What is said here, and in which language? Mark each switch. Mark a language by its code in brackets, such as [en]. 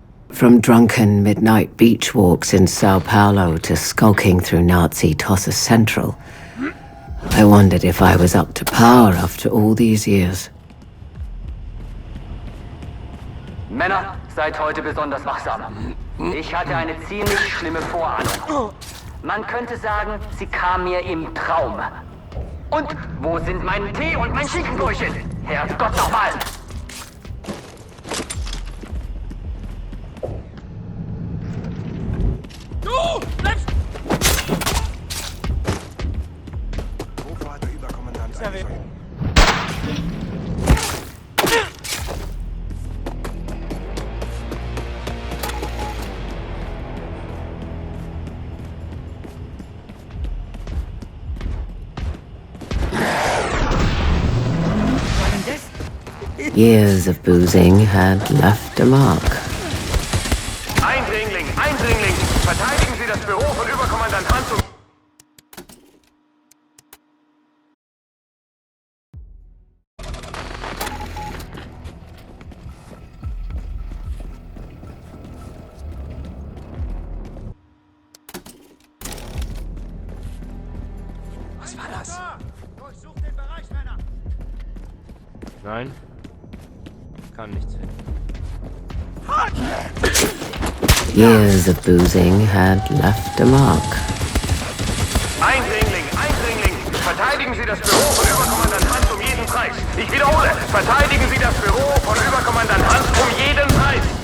[en] From drunken midnight beach walks in Sao Paulo to skulking through Nazi Tosses Central, I wondered if I was up to par after all these years. [de] Männer, seid heute besonders wachsam. Ich hatte eine ziemlich schlimme Vorahnung. Man könnte sagen, sie kam mir im Traum. Und wo sind mein Tee und mein Schinkenbrötchen? Herrgott nochmal! Du bleibst... Wovor hat der Überkommandant eigentlich solche... [en] Years of boozing had left a mark. [de] Eindringling, Eindringling! Verteidigen Sie das Büro von Überkommandant Hans um... Was war das? Durchsucht den Bereich, Männer! Nein. Kann nichts finden. [en] Years of boozing had left a mark. [de] Eindringling, Eindringling! Verteidigen Sie das Büro von Überkommandant Hans um jeden Preis. Ich wiederhole, verteidigen Sie das Büro von Überkommandant Hans um jeden Preis.